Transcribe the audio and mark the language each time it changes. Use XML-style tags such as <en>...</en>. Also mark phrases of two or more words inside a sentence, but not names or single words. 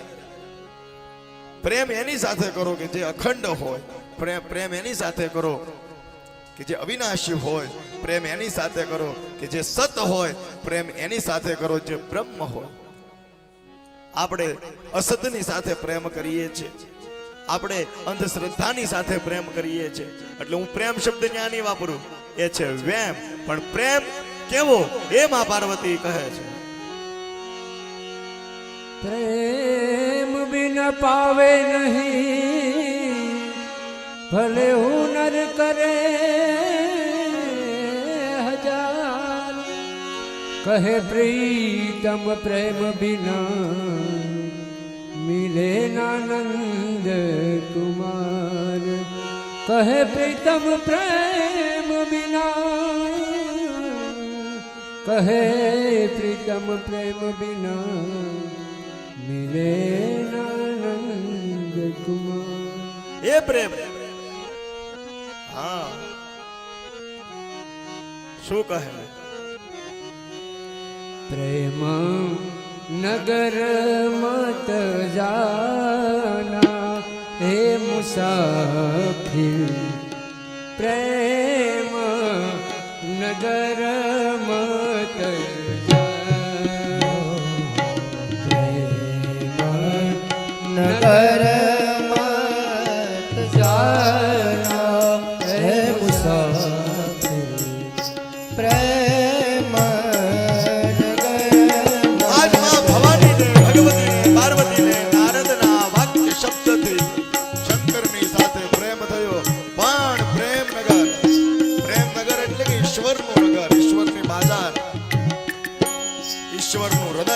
<gu>પ્રેમ એની સાથે કરો કે જે અખંડ હોય, પ્રેમ એની સાથે કરો કે જે અવિનાશી હોય, પ્રેમ એની સાથે કરો કે જે સત હોય, પ્રેમ એની સાથે કરો જે બ્રહ્મ હોય। આપણે અસતની સાથે પ્રેમ કરીએ છીએ, આપણે અંધશ્રદ્ધાની સાથે પ્રેમ કરીએ છીએ। એટલે હું પ્રેમ શબ્દ ન્યા નહીં વાપરું, એ છે વેમ। પણ પ્રેમ કેવો એ માં પાર્વતી કહે છે।</gu> <hi>प्रेम बिन पावे नहीं, भले हुनर करे हजार। कहे प्रीतम प्रेम बिना मिले नानंद कुमार। कहे प्रीतम प्रेम बिना, कहे प्रीतम प्रेम बिना मिले नानंद कुमार।</hi> <gu>એ પ્રેમ, હા, શું કહે?</gu> <hi>प्रेम नगर मत जाना हे मुसाफिर। प्रेम नगर मत जाना, प्रेम नगर मत जाना हे मुसाफिर। प्रेम</hi> <gu>આજ માં ભવાની ને ભગવતી ને પાર્વતી ને નારદ ના વાક્ય શબ્દથી શંકરની સાથે પ્રેમ થયો। પણ પ્રેમનગર, પ્રેમનગર એટલે કે ઈશ્વરનું નગર, ઈશ્વરની બાજાર, ઈશ્વરનું હૃદય।</gu>